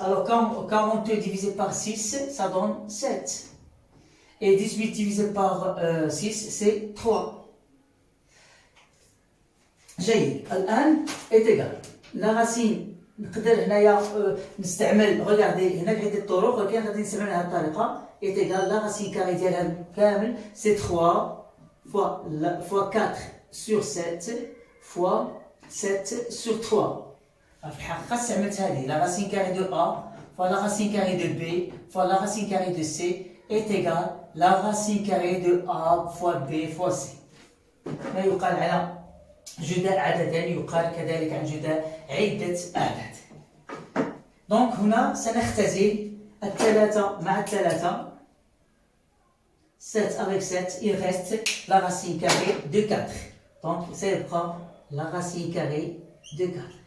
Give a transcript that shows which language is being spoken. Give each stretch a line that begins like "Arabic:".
French: Alors, 42 divisé par 6, ça donne 7. Et 18 divisé par 6, c'est 3.
Arabic: جيد. الآن
French: est égal.
Arabic: La racine نقدر هنايا نستعمل
French: regardez
Arabic: هناك عدة طرق ولكن غادي نستعمل هذه الطريقة
French: est égal. La racine carrée
Arabic: ديالها كامل
French: c'est 3 fois 4 sur 7 fois 7 sur 3.
Arabic: في الحقيقة استعملت هذه
French: la racine carrée de A fois la racine carrée de B fois la racine carrée de C est égal la racine carrée de A fois B fois C.
Arabic: ما يقال على جداء عددان يقال كذلك عن جداء عدة أعداد. دونك هنا سنختزل الثلاثة مع الثلاثة.
French: 7 avec 7, il reste la racine carrée de 4. Donc, ça prend la racine carrée de 4.